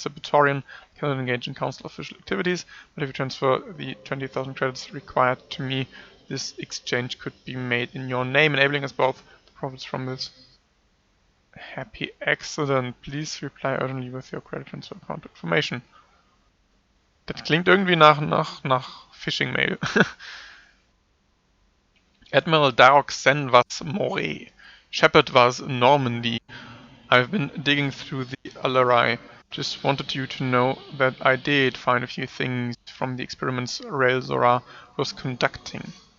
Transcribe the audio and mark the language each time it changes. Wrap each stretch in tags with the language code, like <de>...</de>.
<en>As a Praetorian, I cannot engage in council official activities, but if you transfer the 20,000 credits required to me, this exchange could be made in your name, enabling us both the profits from this happy accident. Please reply urgently with your credit transfer account information.</en> <de>Das klingt irgendwie nach Phishing-Mail.</de> <en>Admiral Darok Sen was Moray. Shepard was Normandy. I've been digging through the Alarai. Just wanted you to know that I did find a few things from the experiments Rael Zora was conducting.</en>